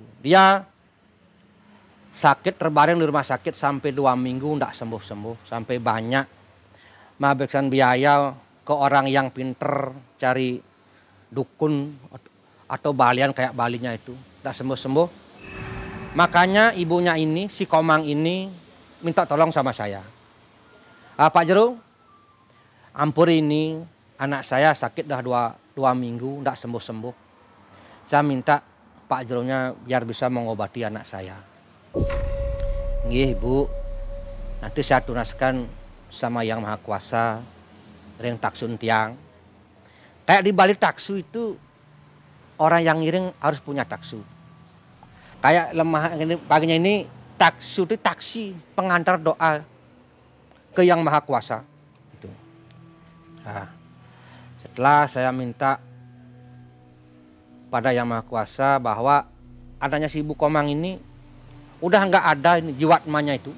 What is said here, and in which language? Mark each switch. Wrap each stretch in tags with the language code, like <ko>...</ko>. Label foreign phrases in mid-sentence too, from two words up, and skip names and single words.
<id>Dia sakit, terbaring di rumah sakit sampai 2 minggu tidak sembuh-sembuh. Sampai banyak menghabiskan biaya ke orang yang pinter cari dukun atau balian kayak balinya itu. Tidak sembuh-sembuh. Makanya ibunya ini, si Komang ini minta tolong sama saya. Pak Jero, ampun ini anak saya sakit dah 2 minggu, tidak sembuh-sembuh. Saya minta Pak Jeronya biar bisa mengobati anak saya. Nggih Bu, nanti saya tunaskan sama Yang Maha Kuasa,</id> <ban>ring taksun tiang.</ban> <id>Kayak di balik taksu itu orang yang ngiring harus punya taksu. Kayak lemah ini paginya ini taksu itu taksi pengantar doa ke Yang Maha Kuasa. Itu. Nah, setelah saya minta pada Yang Maha Kuasa bahwa adanya si Ibu Komang ini udah nggak ada ini jiwatmanya itu.</id>